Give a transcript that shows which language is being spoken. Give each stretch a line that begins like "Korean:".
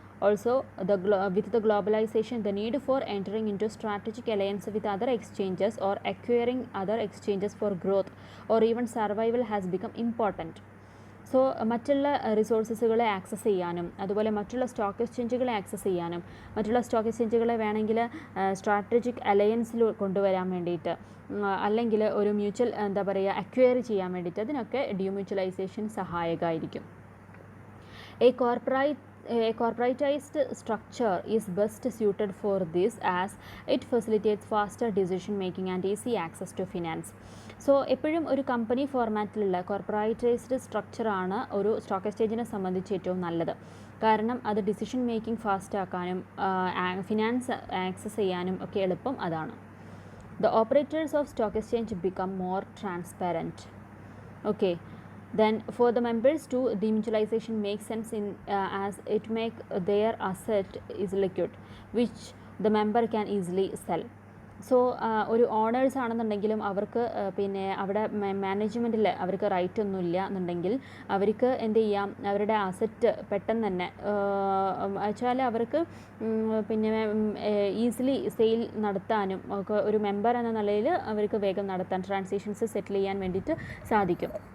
English: Also, with the globalization, the need for entering into strategic alliance with other exchanges or acquiring other exchanges for growth or even survival has become important.
Malayalam: So മറ്റുള്ള റിസോഴ്സസുകളെ access ചെയ്യാനും അതുപോലെ മറ്റുള്ള stock എക്സ്ചേഞ്ചുകളെ access ചെയ്യാനും മറ്റുള്ള stock എക്സ്ചേഞ്ചുകളെ വേണമെങ്കിൽ strategic അലയൻസിൽ കൊണ്ടുവരാൻ വേണ്ടിയിട്ട്, അല്ലെങ്കിൽ ഒരു മ്യൂച്വൽ അക്വയർ ചെയ്യാൻ വേണ്ടിയിട്ട്, അതിനൊക്കെ ഡീമ്യൂച്വലൈസേഷൻ സഹായകമായിരിക്കും.
English: A corporatized structure is best suited for this as it facilitates faster decision making and easy access to finance.
Malayalam: So എപ്പോഴും ഒരു കമ്പനി ഫോർമാറ്റിലുള്ള കോർപ്പറേറ്റൈസ്ഡ് സ്ട്രക്ചറാണ് ഒരു സ്റ്റോക്ക് എക്സ്ചേഞ്ചിനെ സംബന്ധിച്ച് ഏറ്റവും നല്ലത്. കാരണം അത് ഡിസിഷൻ മേക്കിംഗ് ഫാസ്റ്റ് ആക്കാനും ഫിനാൻസ് ആക്സസ് ചെയ്യാനും ഒക്കെ എളുപ്പം അതാണ്.
English: The operators of stock exchange become more transparent. Okay, then for the members too, demutualization makes sense as it make their asset is liquid which the member can easily sell.
Malayalam: So ഒരു owners ആണെന്നുണ്ടെങ്കിലും അവർക്ക് പിന്നെ അവിടെ മാനേജ്മെൻറ്റിൽ അവർക്ക് right ഒന്നുമില്ല എന്നുണ്ടെങ്കിൽ അവർക്ക് എന്ത് ചെയ്യാം, അവരുടെ അസറ്റ് പെട്ടെന്ന് തന്നെ വെച്ചാൽ അവർക്ക് പിന്നെ ഈസിലി സെയിൽ നടത്താനും ഒക്കെ ഒരു മെമ്പർ എന്ന നിലയിൽ അവർക്ക് വേഗം നടത്താൻ, ട്രാൻസാക്ഷൻസ് സെറ്റിൽ ചെയ്യാൻ വേണ്ടിയിട്ട് സാധിക്കും.